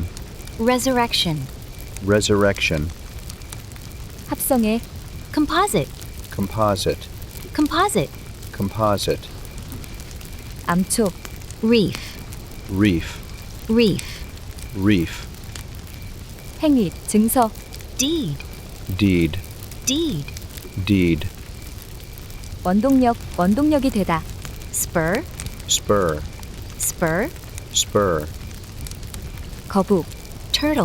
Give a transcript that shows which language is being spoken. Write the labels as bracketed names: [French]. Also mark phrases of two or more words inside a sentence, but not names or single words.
[English] resurrection, resurrection, [Korean] 합성의 [English] composite, composite, composite, composite, [Korean] 암초 [English] reef, reef, reef, reef, [Korean] 행위 증서 [English] deed, deed, deed, deed, [Korean] 원동력이 되다 [English] spur, spur, spur, spur, [Korean] 거북 [English] turtle,